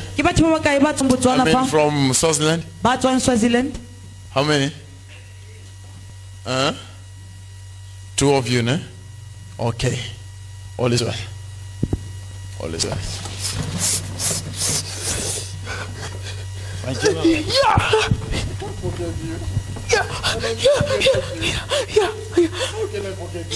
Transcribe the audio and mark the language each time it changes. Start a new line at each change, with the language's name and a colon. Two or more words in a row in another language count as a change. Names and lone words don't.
Tswana: Ke batho ba bakae ba tswang Botswana
English: I mean
Tswana: fa
English: from Swaziland?
Tswana: ba tswang Swaziland?
English: How many? 2 of you, ne? Okay. All is well. All is well. Thank you. How can I forget you?